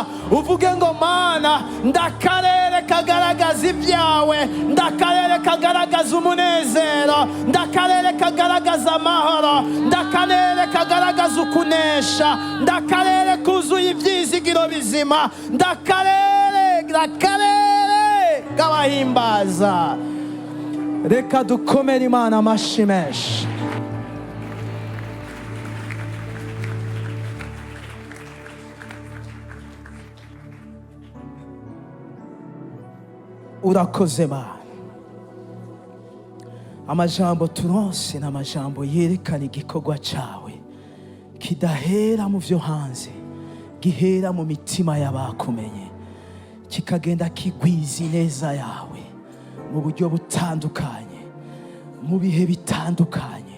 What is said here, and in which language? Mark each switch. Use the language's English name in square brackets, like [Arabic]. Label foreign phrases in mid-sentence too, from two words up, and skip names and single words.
[Kinyarwanda] Uvuge ngo Mana, ndakarere kagaragaza ibyawe, ndakarere kagaragaza umunezero, ndakarere kagaragaza amahoro, ndakarere kagaragaza ukunesha, ndakarere kuzuye ibyizigiro bizima, ndakarere k'abahimbaza. Reka dukomere Imana amashyi menshi. Urakoze Mana. Amajambo turonse n'amajambo yerekana igikorwa cyawe, kidahera mu byo hanze, gihera mu mitima y'abakumenye, kikagenda kigwiza ineza yawe mu buryo butandukanye, mu bihe bitandukanye.